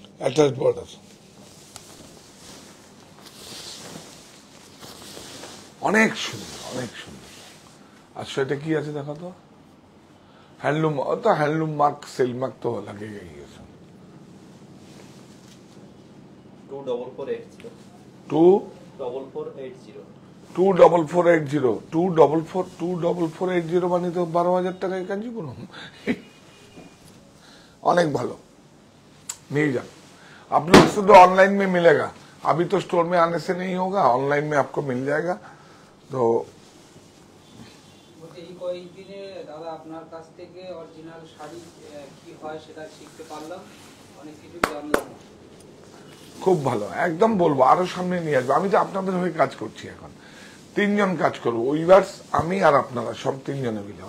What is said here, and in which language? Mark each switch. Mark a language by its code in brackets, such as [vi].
[en] attach border, [bn] অনেক সুন্দর, অনেক সুন্দর। আর সেটা কি আছে দেখো তো, হ্যান্ডলুম, তো হ্যান্ডলুম মার্ক, সেল মার্ক তো লাগে গেছে। 24480 24480 মানে তো 12,000 টাকায় কাঞ্জিপুরম। অনেক ভালো, [hi] नहीं जान। आप लोग शुद्ध ऑनलाइन में मिलेगा, अभी तो स्टोर में आने से नहीं होगा, ऑनलाइन में आपको मिल जाएगा। तो [bn] এই কয়েকদিনে দাদা আপনার কাছ থেকে অরিজিনাল শাড়ি কি হয় সেটা শিখতে পারলাম, অনেক কিছু জানলাম। খুব ভালো, একদম বলবো আরো সামনে নিয়ে আসবো। আমি তো আপনাদের হয়ে কাজ করছি এখন, 3 জন কাজ করবো, উইভার্স, আমি আর আপনারা, সব 3 জনে মিলে।